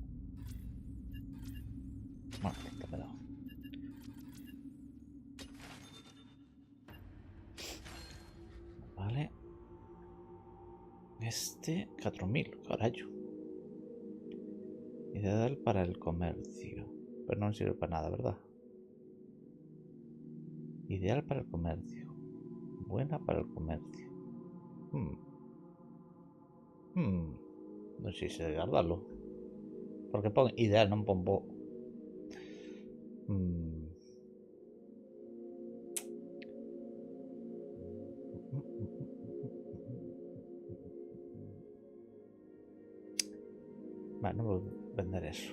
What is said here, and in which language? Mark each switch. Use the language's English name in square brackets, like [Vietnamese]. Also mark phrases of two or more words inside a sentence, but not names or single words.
[Galician] Bueno, está me dado. Vale. Este 4000, carallo. [Spanish] Ideal para el comercio. [Galician] Pero non sirve para nada, ¿verdad? [Spanish] Ideal para el comercio. Buena para el comercio. [Galician] Non sei se guardarlo. Porque pon ideal, non pon bo. Vale, non vou vender eso.